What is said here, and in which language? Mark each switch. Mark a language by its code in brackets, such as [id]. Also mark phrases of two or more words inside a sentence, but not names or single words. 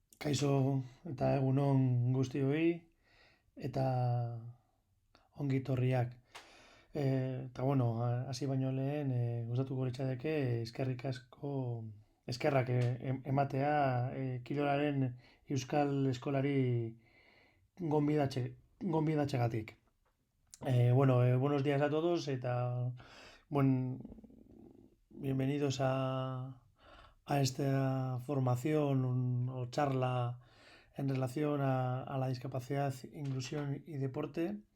[eu] Kaixo eta egunon guztioi eta ongi etorriak. Eta bueno, hasi baino lehen gustatuko litzateke eskerrik asko eskerrak ematea kirolaren euskal eskolari gonbidatze gonbidatzegatik. [es] Buenos días a todos eta buen bienvenidos a esta formación o charla en relación a la discapacidad, inclusión y deporte.